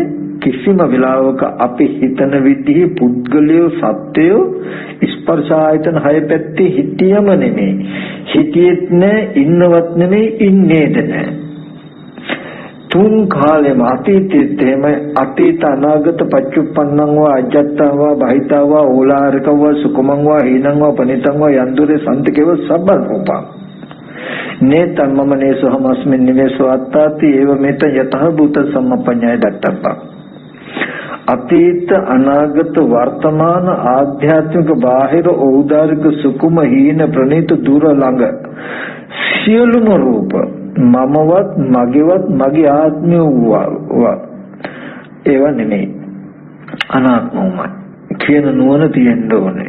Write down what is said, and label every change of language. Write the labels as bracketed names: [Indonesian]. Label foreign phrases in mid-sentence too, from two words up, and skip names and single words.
[Sinhala] කිසිම වෙලාවක අපි හිතන විදිහේ පුද්ගලයෝ සත්‍යයෝ ස්පර්ශ ආයතන හය පැත්තේ හිතියම නෙමෙයි. හිතියෙත් නෑ, ඉන්නවත් නෙමෙයි, ඉන්නේද නෑ. තුන් කාලෙම අතීතයේත් එහෙම [Pali] අතීත අනාගත පච්චුප්පන්නං වා අජත්තං වා බහිතං වා ඕලාරිකං වා සුකුමං වා හීනං වා පනිතං වා යන්දුරේ සම්තිකේව සබ්බරූපං නේතං මම නේසෝ හමස්මින් නිවේසෝ අත්තාති ඒව මෙත යතහ භූත සම්මප්පඤ්ඤය දත්තප්පං. [Sinhala] අතීත අනාගත වර්තමාන ආධ්‍යාත්මික බාහිර ඕදාරික සුකුම හීන ප්‍රණීත දුර ළඟ සියලුම රූප මමවත් මගේවත් මගේ ආත්මය වූවා ඒවා නෙමෙයි, අනාත්මයි කියන නුවණ තියෙන්න ඕනේ.